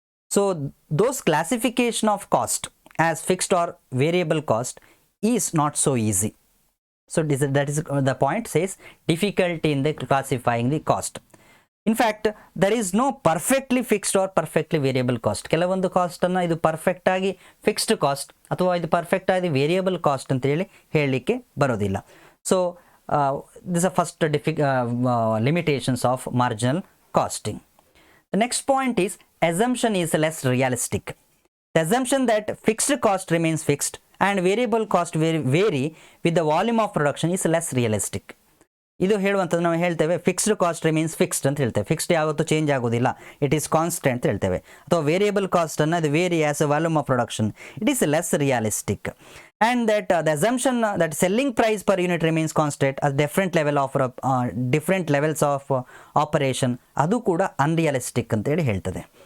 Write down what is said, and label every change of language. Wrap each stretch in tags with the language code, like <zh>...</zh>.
<en>So those classification of cost as fixed or variable cost is not so easy. So that is the point says difficulty in the classifying the cost. In fact, there is no perfectly fixed or perfectly variable cost.</en> <kn>ಕೆಲವೊಂದು ಕಾಸ್ಟನ್ನು ಇದು perfect ಆಗಿ fixed cost ಅಥವಾ ಇದು perfect ಆಗಿ variable cost ಅಂತ ಹೇಳಲಿಕ್ಕೆ ಬರೋದಿಲ್ಲ.</kn> <en>So this are first limitations of marginal costing. The next point is assumption is less realistic. The assumption that fixed cost remains fixed and variable cost vary with the volume of production is less realistic.</en> <kn>ಇದು ಹೇಳುವಂಥದ್ದು ನಾವು ಹೇಳ್ತೇವೆ</kn> <en>fixed cost remains fixed</en> <kn>ಅಂತ ಹೇಳ್ತೇವೆ. Fixed ಯಾವತ್ತೂ change ಆಗೋದಿಲ್ಲ,</kn> <en>it is constant</en> <kn>ಅಂತ ಹೇಳ್ತೇವೆ. ಅಥವಾ ವೇರಿಯಬಲ್ ಕಾಸ್ಟನ್ನು ಇದು</kn> <en>Vary as a volume of production, it is less realistic. And that the assumption that selling price per unit remains constant as different levels of operation,</en> <kn>ಅದು ಕೂಡ unrealistic ಅಂತೇಳಿ ಹೇಳ್ತದೆ.</kn>